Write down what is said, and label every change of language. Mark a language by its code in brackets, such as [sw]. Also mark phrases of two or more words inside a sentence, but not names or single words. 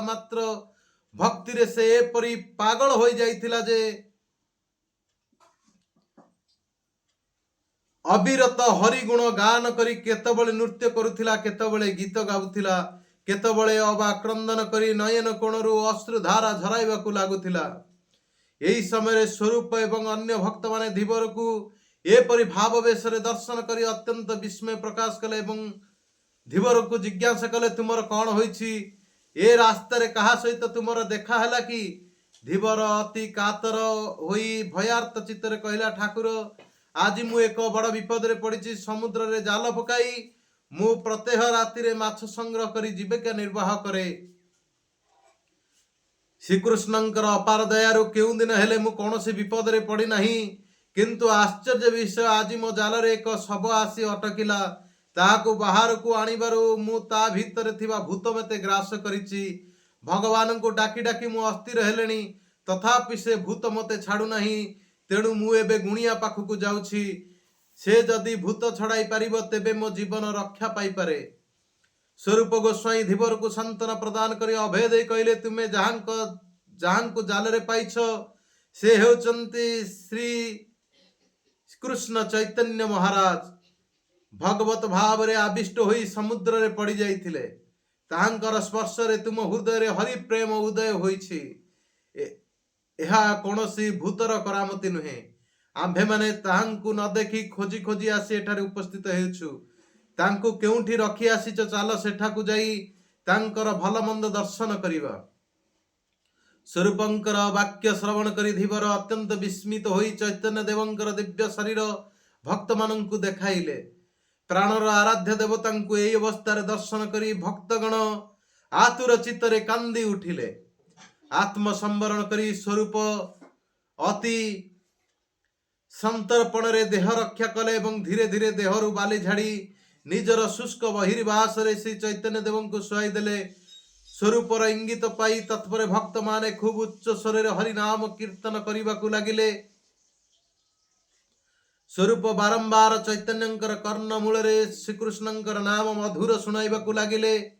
[or] ମାତ୍ର ଭକ୍ତିରେ ସେ ଏପରି ପାଗଳ ହୋଇଯାଇଥିଲା ଯେ ଅବିରତ ହରିଗୁଣ ଗାନ କରି କେତେବେଳେ ନୃତ୍ୟ କରୁଥିଲା, କେତେବେଳେ ଗୀତ ଗାଉଥିଲା, କେତେବେଳେ ଅବା କ୍ରନ୍ଦନ କରି ନୟନ କୋଣରୁ ଅଶ୍ରୁଧାରା ଝରାଇବାକୁ ଲାଗୁଥିଲା। ଏହି ସମୟ ସ୍ୱରୂପ ଏବଂ ଅନ୍ୟ ଭକ୍ତମାନେ ଧୀବରକୁ ଏପରି ଭାବାବେଶ ଦର୍ଶନ କରି ଅତ୍ୟନ୍ତ ବିସ୍ମୟ ପ୍ରକାଶ କଲେ ଏବଂ ଧୀବରକୁ ଜିଜ୍ଞାସା କଲେ ତୁମର କଣ ହୋଇଛି, ଏ ରାସ୍ତାରେ କାହା ସହିତ ତୁମର ଦେଖା ହେଲା କି? ଧୀବର ଅତି କାତର ହୋଇ ଭୟାର୍ତ୍ତ ଚିତ୍ତରେ କହିଲା, ଠାକୁର ଆଜି ମୁଁ ଏକ ବଡ଼ ବିପଦରେ ପଡ଼ିଛି। ସମୁଦ୍ରରେ ଜାଲ ପକାଇ ମୁଁ ପ୍ରତ୍ୟହ ରାତିରେ ମାଛ ସଂଗ୍ରହ କରି ଜୀବିକା ନିର୍ବାହ କରେ। ଶ୍ରୀକୃଷ୍ଣଙ୍କର ଅପାର ଦୟାରୁ କେଉଁ ଦିନ ହେଲେ ମୁଁ କୌଣସି ବିପଦରେ ପଡ଼ି ନାହିଁ। କିନ୍ତୁ ଆଶ୍ଚର୍ଯ୍ୟ ବିଷୟ ଆଜି ମୋ ଜାଲରେ ଏକ ଶବ ଆସି ଅଟକିଲା। ତାହାକୁ ବାହାରକୁ ଆଣିବାରୁ ମୁଁ ତା ଭିତରେ ଥିବା ଭୂତ ମତେ ଗ୍ରାସ କରିଛି। ଭଗବାନକୁ ଡାକି ଡାକି ମୁଁ ଅସ୍ଥିର ହେଲିଣି, ତଥାପି ସେ ଭୂତ ମତେ ଛାଡୁ ନାହିଁ। ତେଣୁ ମୁଁ ଏବେ ଗୁଣିଆ ପାଖକୁ ଯାଉଛି। ସେ ଯଦି ଭୂତ ଛଡ଼ାଇ ପାରିବ ତେବେ ମୋ ଜୀବନ ରକ୍ଷା ପାଇ ପାରେ। ସ୍ୱରୂପ ଗୋସାଇଁ ଧୀବରକୁ ସାନ୍ତ୍ୱନା ପ୍ରଦାନ କରି ଅଭୟ ଦେଇ କହିଲେ, ତୁମେ ଯାହାଙ୍କୁ ଜାଲରେ ପାଇଛ ସେ ହେଉଛନ୍ତି ଶ୍ରୀ କୃଷ୍ଣ ଚୈତନ୍ୟ ମହାରାଜ। ଭଗବତ ଭାବରେ ଆବିଷ୍ଟ ହୋଇ ସମୁଦ୍ରରେ ପଡ଼ି ଯାଇଥିଲେ। ତାହାଙ୍କର ସ୍ପର୍ଶରେ ତୁମ ହୃଦୟରେ ହରି ପ୍ରେମ ଉଦୟ ହୋଇଛି। ଏହା କୌଣସି ଭୂତର କରାମତି ନୁହେଁ। ଆମ୍ଭେମାନେ ତାହାଙ୍କୁ ନ ଦେଖି ଖୋଜି ଖୋଜି ଆସି ଏଠାରେ ଉପସ୍ଥିତ ହେଉଛୁ। ତାଙ୍କୁ କେଉଁଠି ରଖି ଆସିଛ, ଚାଲ ସେଠାକୁ ଯାଇ ତାଙ୍କର ଭଲ ମନ୍ଦ ଦର୍ଶନ କରିବା। ସ୍ୱରୂପଙ୍କର ବାକ୍ୟ ଶ୍ରବଣ କରି ଧୀବର ଅତ୍ୟନ୍ତ ବିସ୍ମିତ ହୋଇ ଚୈତନ୍ୟ ଦେବଙ୍କର ଦିବ୍ୟ ଶରୀର ଭକ୍ତମାନଙ୍କୁ ଦେଖାଇଲେ। ପ୍ରାଣର ଆରାଧ୍ୟ ଦେବତାଙ୍କୁ ଏହି ଅବସ୍ଥାରେ ଦର୍ଶନ କରି ଭକ୍ତଗଣ ଆତୁର ଚିତ୍ତରେ କାନ୍ଦି ଉଠିଲେ। ଆତ୍ମ ସମ୍ବରଣ କରି ସ୍ୱରୂପ ଅତି ସନ୍ତର୍ପଣରେ ଦେହ ରକ୍ଷା କଲେ ଏବଂ ଧୀରେ ଧୀରେ ଦେହରୁ ବାଲି ଝାଡ଼ି ନିଜର ଶୁଷ୍କ ବହିର୍ବାସରେ ଶ୍ରୀ ଚୈତନ୍ୟ ଦେବଙ୍କୁ ଶୁଆଇ ଦେଲେ। ସ୍ୱରୂପର ଇଙ୍ଗିତ ପାଇ ତତ୍ପର ଭକ୍ତମାନେ ଖୁବ ଉଚ୍ଚ ସ୍ୱରରେ ହରି ନାମ କୀର୍ତ୍ତନ କରିବାକୁ ଲାଗିଲେ। ସ୍ୱରୂପ ବାରମ୍ବାର ଚୈତନ୍ୟଙ୍କର କର୍ଣ୍ଣ ମୂଳରେ ଶ୍ରୀକୃଷ୍ଣଙ୍କର ନାମ ମଧୁର ଶୁଣାଇବାକୁ ଲାଗିଲେ।